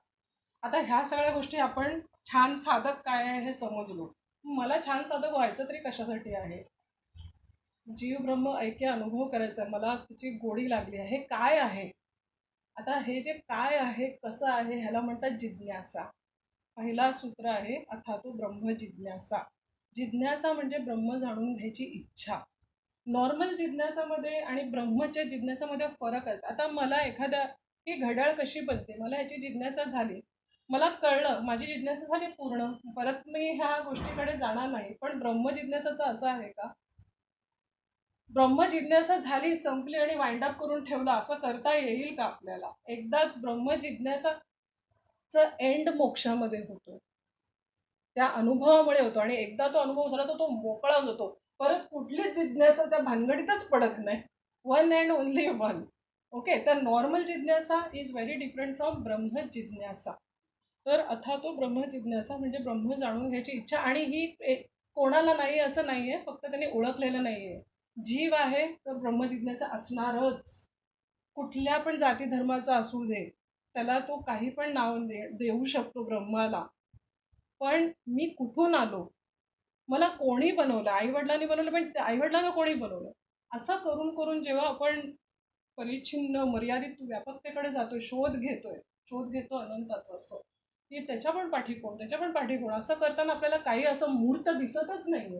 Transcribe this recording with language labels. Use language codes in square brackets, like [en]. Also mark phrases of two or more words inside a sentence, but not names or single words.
[mr] आता ह्या सगळ्या गोष्टी आपण छान साधक काय आहे हे समजलो. मला छान साधक व्हायचं तरी कशासाठी आहे, जीव ब्रह्म ऐक्य अनुभव करायचा, मला त्याची गोडी लागली आहे, हे काय आहे. आता हे जे काय आहे, कसं आहे, ह्याला म्हणतात जिज्ञासा. पहिला सूत्र आहे [sa] अथातो ब्रह्म जिज्ञासा. [mr] जिज्ञासा म्हणजे ब्रह्म जाणून घ्यायची इच्छा. नॉर्मल जिज्ञासामध्ये आणि ब्रह्मच्या जिज्ञासामध्ये फरक आहे. आता मला एखाद्या ही घड्याळ कशी बनते, मला ह्याची जिज्ञासा झाली, मला कळलं, माझी जिज्ञासा झाली पूर्ण, परत मी ह्या गोष्टीकडे जाणार नाही. पण ब्रह्म जिज्ञासाचं असं आहे का, ब्रह्म जिज्ञासा झाली, संपली आणि [en] wind up [mr] करून ठेवला, असं करता येईल का आपल्याला. एकदा ब्रह्म जिज्ञासाचं एंड मोक्षामध्ये होतो, त्या अनुभवामुळे होतो, आणि एकदा तो अनुभव झाला तर तो मोकळा होतो, परत कुठलीच जिज्ञासाच्या भानगडीतच पडत नाही. [en] One and only one. Okay, तर नॉर्मल जिज्ञासा is very different from [mr] ब्रह्म जिज्ञासा. तर [sa] अथातो ब्रह्म जिज्ञासा [mr] म्हणजे ब्रह्म जाणून घ्यायची इच्छा, आणि ही कोणाला नाही असं नाहीये, फक्त त्यांनी ओळखलेलं नाहीये. जीव आहे तर ब्रह्म जिज्ञासा असणारच. कुठल्या पण जाती धर्माचा असू दे, त्याला तो काही पण नाव देऊ शकतो ब्रह्माला. पण मी कुठून आलो, मला कोणी बनवलं, आईवडिलांनी बनवलं, पण आईवडिलांना कोणी बनवलं, असं करून करून जेव्हा आपण परिच्छिन्न मर्यादित व्यापकतेकडे जातोय, शोध घेतो अनंताचा, असं की त्याच्या पण पाठी कोण, त्याच्या पण पाठी कोण, असं करताना आपल्याला काही असं मूर्त दिसतच नाहीये.